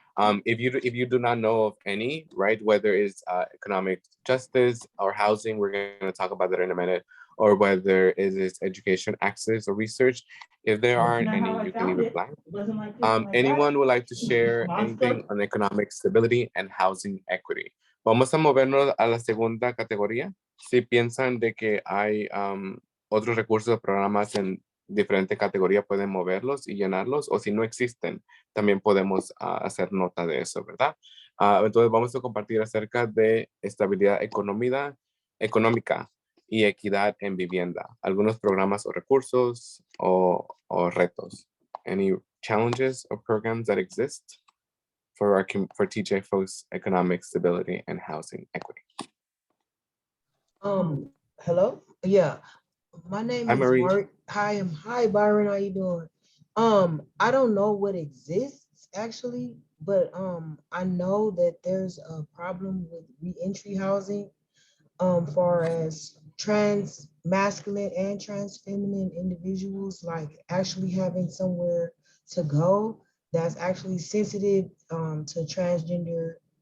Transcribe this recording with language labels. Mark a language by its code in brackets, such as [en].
[en] If you do not know of any, right, whether it's economic justice or housing, we're going to talk about that in a minute, or whether it is education, access, or research. If there aren't any, you can leave it blank. Anyone would like to share anything on economic stability and housing equity? [es] Vamos a movernos a la segunda categoría. Si piensan de que hay otros recursos o programas en diferente categoría, pueden moverlos y llenarlos, o si no existen, también podemos hacer nota de eso, ¿verdad? Entonces vamos a compartir acerca de estabilidad económica y equidad en vivienda, algunos programas o recursos o retos. [en] Any challenges or programs that exist for TJ folks' economic stability and housing equity? Hello? Yeah. My name is Marie. Mark. Hi, Byron. How you doing? I don't know what exists actually, but I know that there's a problem with reentry housing, far as trans masculine and trans feminine individuals, like actually having somewhere to go that's actually sensitive to transgender